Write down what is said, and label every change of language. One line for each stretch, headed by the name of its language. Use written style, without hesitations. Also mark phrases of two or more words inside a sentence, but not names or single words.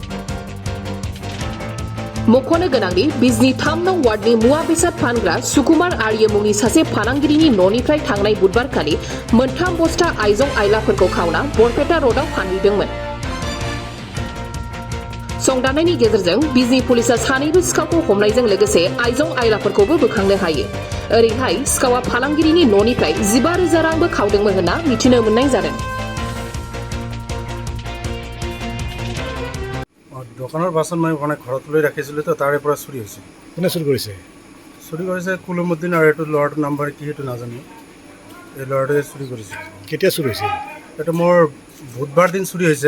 Bodo: मख'नो गोनांदि बिजनि 3 नं वार्डनि मुवा बेसाद फानग्रा सुकुमार आर्य मुंनि सासे फालांगिरिनि न'निफ्राय थांनाय बुधबारखालि 3 बस्ता आइजं आइलाफोरखौ खावना बरपेटा र'डआव फानहैदोंमोन। संदाननायनि गेजेरजों बिजनि पुलिसा सानैबो सिखावखौ हमनायजों लोगोसे आइजं आइलाफोरखौबो बोखांनो हायो। ओरैहाय सिखावा फालांगिरिनि न'निफ्राय 15,000 रांबो खावदोंमोन होनना मिथिनो मोननाय जादों।
Assamese: দোকানৰ বাচন মই মানে ঘৰত লৈ ৰাখিছিলোঁ তো তাৰে পৰা চুৰি হৈছে। কোনে চুৰি কৰিছে? চুৰি কৰিছে কুলুমুদ্দিন আৰু এইটো ল'ৰাটোৰ নাম্বাৰ কি সেইটো নাজানো। এই ল'ৰাটোৱে চুৰি কৰিছে। কেতিয়া চুৰি হৈছিল? এইটো মোৰ বুধবাৰ দিন চুৰি হৈছে।